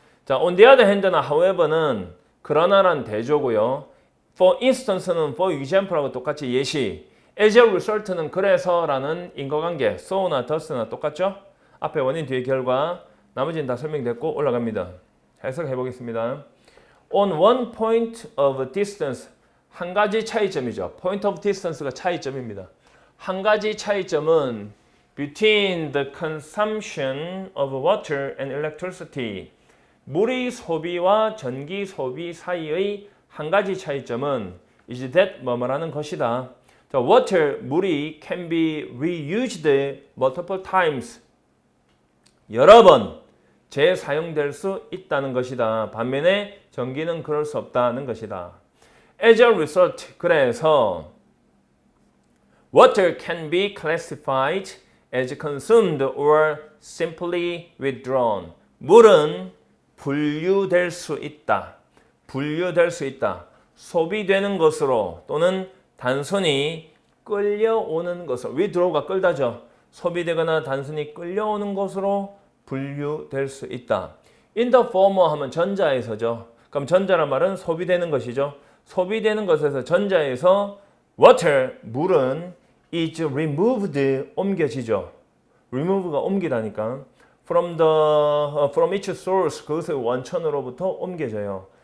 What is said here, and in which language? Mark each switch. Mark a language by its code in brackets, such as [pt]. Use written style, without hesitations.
[ko] 자, [en] on the other hand [ko] 나 however는 그러나란 대조고요. [en] for instance [ko] 는 [en] for example [ko] 하고 똑같이 예시. [en] as a result [ko] 는 그래서라는 인과관계. so나 thus나 똑같죠? 앞에 원인 뒤에 결과. 나머지는 다 설명됐고 올라갑니다. 해석해 보겠습니다. [en] On one point of distance, [ko] 한 가지 차이점이죠. [en] point of distance가 [ko] 차이점입니다. 한 가지 차이점은 [en] between the consumption of water and electricity, [ko] 물의 소비와 전기 소비 사이의 한 가지 차이점은 [en] is that [ko] 뭐뭐라는 것이다. [en] 자, water, [ko] 물이 [en] can be reused multiple times. [ko] 여러 번 재사용될 수 있다는 것이다. 반면에 전기는 그럴 수 없다는 것이다. [en] As a result, [ko] 그래서 [en] water can be classified as consumed or simply withdrawn. [ko] 물은 분류될 수 있다. 분류될 수 있다. 소비되는 것으로 또는 단순히 끌려오는 것으로. withdraw가 끌다죠. 소비되거나 단순히 끌려오는 것으로 분류될 수 있다. [en] In the former [ko] 하면 전자에서죠. 그럼 전자란 말은 소비되는 것이죠. 소비되는 것에서 전자에서 water, 물은 [en] is removed, [ko] 옮겨지죠. remove가 옮기다니까. [en] from each source, [ko] 그것의 원천으로부터 옮겨져요.